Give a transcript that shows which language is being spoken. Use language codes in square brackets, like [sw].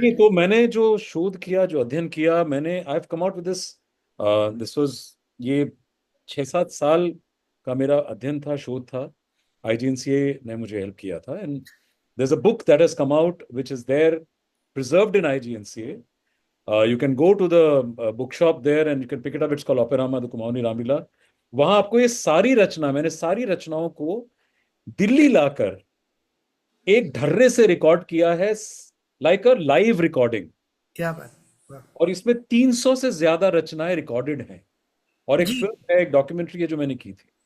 [hi] नहीं, तो मैंने जो शोध किया, जो अध्ययन किया, मैंने I have come out with this, this was, ये 6-7 साल का मेरा अध्ययन था, शोध था। [en] IGNCA ने मुझे help किया था, and there is a book that has come out which is there preserved in IGNCA. You can go to the bookshop there and you can pick it up. It's called Operama, the Kumaoni Ramlila. [hi] वहां आपको ये सारी रचना, मैंने सारी रचनाओं को दिल्ली लाकर एक ढर्रे से रिकॉर्ड किया है, लाइक अ लाइव रिकॉर्डिंग। क्या बात, वाह। और इसमें 300 से ज्यादा रचनाएं रिकॉर्डेड हैं, और एक जी फिल्म है, एक डॉक्यूमेंट्री है जो मैंने की थी।